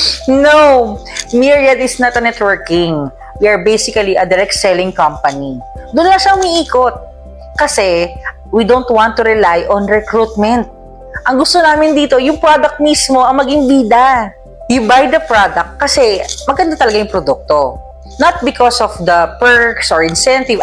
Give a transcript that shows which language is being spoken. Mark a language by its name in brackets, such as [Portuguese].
[English] No, Myriad is not a networking. We are basically a direct selling company. [Filipino] Doon na siya umiikot. Kasi, [English] we don't want to rely on recruitment. [Filipino] Ang gusto namin dito, yung product mismo ang maging bida. [English] You buy the product [Filipino] kasi maganda talaga yung produkto. [English] Not because of the perks or incentive.